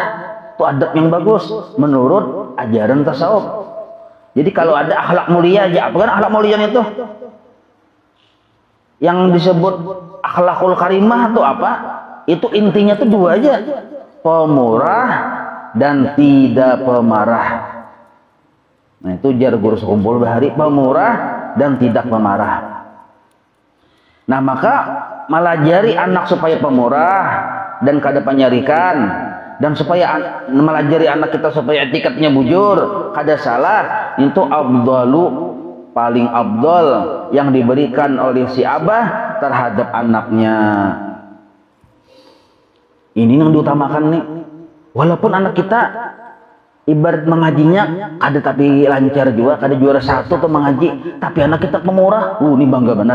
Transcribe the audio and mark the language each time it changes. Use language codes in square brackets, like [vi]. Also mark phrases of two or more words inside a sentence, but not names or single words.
[id] Itu adab yang bagus menurut ajaran tasawuf. Jadi kalau ada akhlak mulia aja, apa kan akhlak mulia itu? Yang disebut akhlakul karimah itu apa? Itu intinya tuh dua aja, pemurah dan tidak pemarah. Nah, itu jar guru sekumpul bahari, pemurah dan tidak pemarah. [bjn] Nah, maka melajari anak supaya pemurah dan kada penyarikan, dan supaya melajari anak kita supaya etikatnya bujur, kada salah, itu afdalu, [id] paling afdal yang diberikan oleh si abah terhadap anaknya. Ini yang diutamakan nih. Walaupun anak kita ibarat mengajinya [bjn] kada tapi lancar [id] juga, kada juara satu tuh mengaji, tapi anak kita pemurah, ini bangga benar.